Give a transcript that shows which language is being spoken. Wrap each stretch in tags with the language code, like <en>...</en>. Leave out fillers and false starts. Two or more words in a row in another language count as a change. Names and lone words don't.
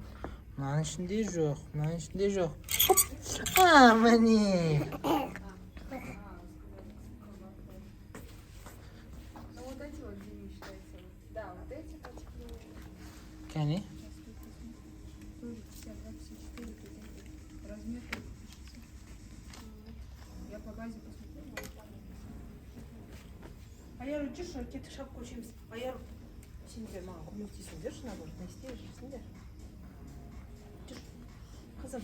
<kk>Мынаның ішінде жоқ, мынаның ішінде жоқ. Міне. Кәне?</kk> <ru>Я по базе посмотрела.</ru> <kk>Айар, жүрші, кетік шапқа көшеміз. Айар, сендер маған көмектесіңдерші, набор, не істейсіңдер? Жүр, қызым.</kk>